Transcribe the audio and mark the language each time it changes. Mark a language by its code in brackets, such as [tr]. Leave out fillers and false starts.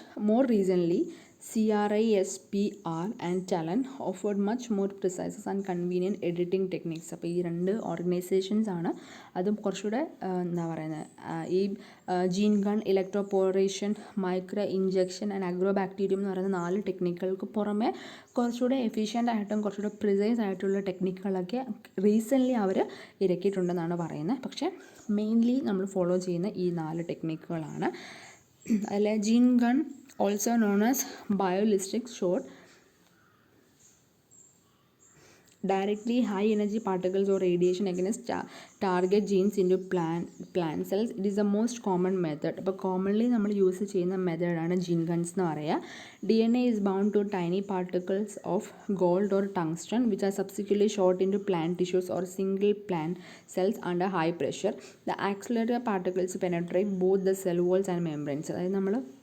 [en] more recently CRISPR and Talon offered much more precise and convenient editing techniques. [ml] അപ്പോൾ ഈ 2 organisations ആണ് അതും കുറച്ചുകൂടെ എന്താ പറയുന്നത്, ഈ gene gun, ഇലക്ട്രോപോറേഷൻ, micro injection and Agrobacterium എന്ന് പറയുന്ന 4 ടെക്നിക്കുകൾക്ക് പുറമെ കുറച്ചുകൂടെ എഫിഷ്യൻ്റ് ആയിട്ടും കുറച്ചുകൂടെ പ്രിസൈസ് ആയിട്ടുള്ള ടെക്നിക്കുകളൊക്കെ റീസെൻ്റ്ലി അവർ ഇറക്കിയിട്ടുണ്ടെന്നാണ് പറയുന്നത്. പക്ഷേ മെയിൻലി നമ്മൾ ഫോളോ ചെയ്യുന്ന ഈ 4 ടെക്നിക്കുകളാണ്. [en] അതിൽ gene gun, also known as bioballistic shot, directly high energy particles or radiation against target genes into plant cells. It is the most common method. [ml] അപ്പോൾ കോമൺലി നമ്മൾ യൂസ് ചെയ്യുന്ന മെത്തേഡാണ് ജീൻ ഗൺസ് എന്ന് പറയുക. [en] DNA is bound to tiny particles of gold or tungsten which are subsequently shot into plant tissues or single plant cells under high pressure. The accelerator particles penetrate both the cell walls and membranes. [ml] അതായത് നമ്മൾ